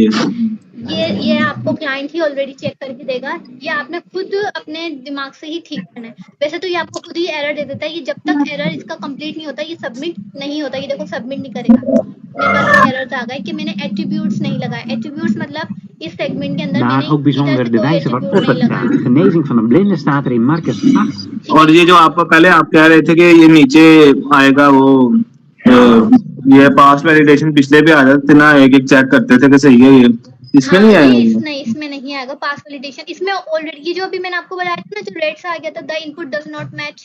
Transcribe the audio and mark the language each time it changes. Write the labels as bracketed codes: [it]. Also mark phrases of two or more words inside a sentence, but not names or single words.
[hi] ये आपको क्लाइंट ही ऑलरेडी चेक करके देगा। ये आपने खुद अपने दिमाग से ही ठीक करना है। वैसे तो ये आपको खुद ही एरर दे देता है। ये जब तक एरर इसका कंप्लीट नहीं होता, ये सबमिट नहीं होता। ये देखो सबमिट नहीं करेगा। मेरे पास एरर आ गया कि मैंने एट्रीब्यूट्स नहीं लगाए। एट्रीब्यूट्स मतलब इस सेगमेंट के अंदर [nl] Daar ook bijzonder de wijze waarop het gaat. De genezing van een blinde staat er in Marcus 8. [hi] और ये जो आप पहले आप कह रहे थे कि ये नीचे आएगा वो ये [en] pass validation [hi] पिछले भी आ जाते ना, एक चेक करते थे कि सही है ये, इसमें नहीं आएगा? नहीं, इसमें नहीं आएगा [en] pass validation. [hi] इसमें ऑलरेडी ये जो अभी मैंने आपको बताया था ना, जो रेड से आ गया था, [en] the input does not match,